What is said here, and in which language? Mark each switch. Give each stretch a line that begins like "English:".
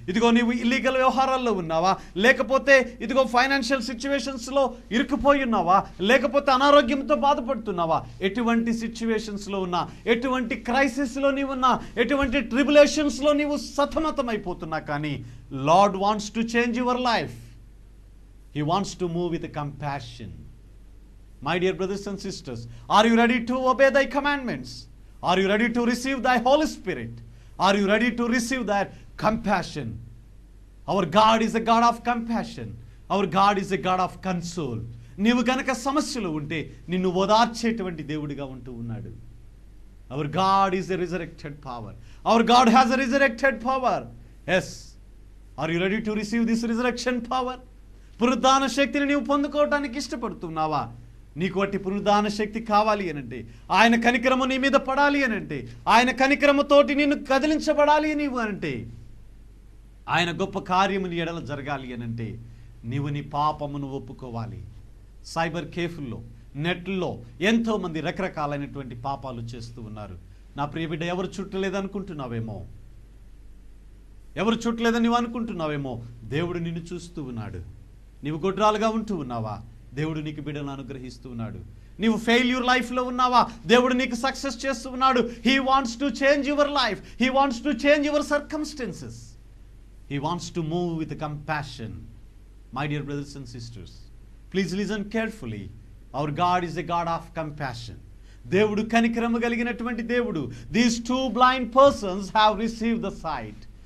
Telugu: ఇదిగో నీవు ఇల్లీగల్ వ్యవహారాల్లో ఉన్నావా? లేకపోతే ఇదిగో ఫైనాన్షియల్ సిచ్యువేషన్స్లో ఇరుక్కుపోయి ఉన్నావా? లేకపోతే అనారోగ్యంతో బాధపడుతున్నావా? ఎటువంటి సిచ్యువేషన్స్లో ఉన్నా, ఎటువంటి క్రైసిస్లో నీవు ఉన్నా, ఎటువంటి ట్రిబులేషన్స్లో నీవు సతమతమైపోతున్నా కానీ
English: Lord wants to change your life. He wants to move with compassion. My dear brothers and sisters, are you ready to obey thy commandments? Are you ready to receive thy Holy Spirit? Are you ready to receive that compassion? Our God is a God of compassion. Our God is a God of console.
Telugu: నీవు గనక సమస్యలు ఉంటే నిన్ను ఓదార్చేటువంటి దేవుడిగా ఉంటూ ఉన్నాడు.
English: Our God is a resurrected power. Our God has a resurrected power. Yes. Are you ready to receive this resurrection power?
Telugu: పునరుద్ధాన శక్తిని నీవు పొందుకోవటానికి ఇష్టపడుతున్నావా? నీకు అట్టి పునరుద్ధాన శక్తి కావాలి అనంటే, ఆయన కనికరము నీ మీద పడాలి అనంటే, ఆయన కనికరముతోటి నిన్ను కదిలించబడాలి నీవు అంటే, ఆయన గొప్ప కార్యము నీ ఎడల జరగాలి అనంటే నీవు నీ పాపమును ఒప్పుకోవాలి. సైబర్ కేఫ్ల్లో, నెట్లో ఎంతోమంది రకరకాలైనటువంటి పాపాలు చేస్తూ ఉన్నారు. నా ప్రియ బిడ్డ, ఎవరు చుట్టలేదనుకుంటున్నావేమో, ఎవరు చుట్టలేదని నీవు అనుకుంటున్నావేమో, దేవుడు నిన్ను చూస్తూ ఉన్నాడు. నీవు గొడ్రాలుగా ఉంటూ ఉన్నావా? దేవుడు నీకు బిడ్డలను అనుగ్రహిస్తూ ఉన్నాడు. నీవు ఫెయిల్యూర్ లైఫ్లో ఉన్నావా? దేవుడు నీకు సక్సెస్ చేస్తూ ఉన్నాడు.
English: He wants to change your life. He wants to change your circumstances. He wants to move with compassion. My dear brothers and sisters, please listen carefully. Our God is a God of compassion.
Telugu: దేవుడు కనికరము కలిగినటువంటి దేవుడు.
English: These 2 blind persons have received the sight.